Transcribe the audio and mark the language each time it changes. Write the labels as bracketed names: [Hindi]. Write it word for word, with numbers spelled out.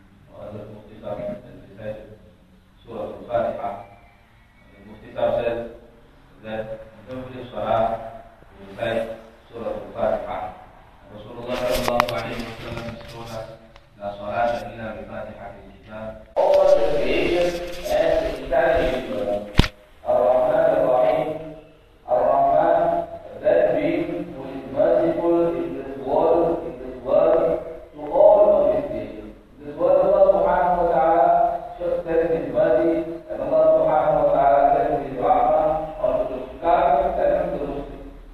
[Arabic] وهذا المختصر من رسالة سورة الفاتحة. [English] المختصر says that every salah we recite سورة الفاتحة. رسول الله صلى الله عليه وسلم told us [Arabic] لا صلاة إلا بفاتحة الكتاب. [English] All the creation and the entirety of the world. [Arabic] الرحمن الرحيم. [English] الرحمن that being merciful in this world, in this world, to all of his beings. This world Allah subhanahu wa ta'ala should send his mercy, and Allah subhanahu wa ta'ala send his rahmah, or to the sky, send him to the sea.